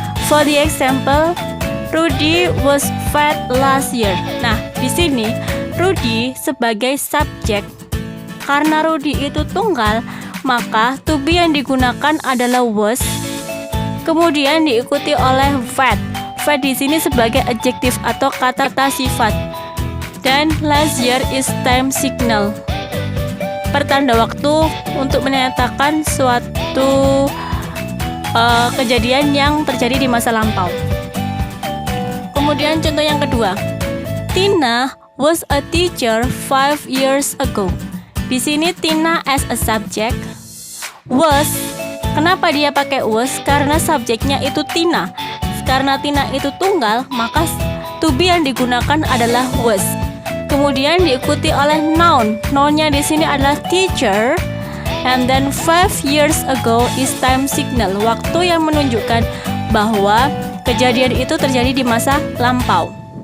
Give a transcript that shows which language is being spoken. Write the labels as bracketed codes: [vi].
[en] For the example, Rudy was fat last year. [id] Nah, di sini Rudy sebagai subjek. Karena Rudy itu tunggal, maka to be yang digunakan adalah was, kemudian diikuti oleh fat. Fat di sini sebagai adjektif atau kata sifat. Dan [en] last year is time signal, [id] pertanda waktu untuk menyatakan suatu kejadian yang terjadi di masa lampau. Kemudian contoh yang kedua, [en] Tina was a teacher 5 years ago. [id] Di sini [en] Tina as a subject, was. [id] Kenapa dia pakai was? Karena subjeknya itu Tina. Karena Tina itu tunggal, maka to be yang digunakan adalah was. kemudian diikuti oleh noun. Nounnya di sini adalah teacher, [en] and then 5 years ago is time signal, [id] waktu yang menunjukkan bahwa kejadian itu terjadi di masa lampau.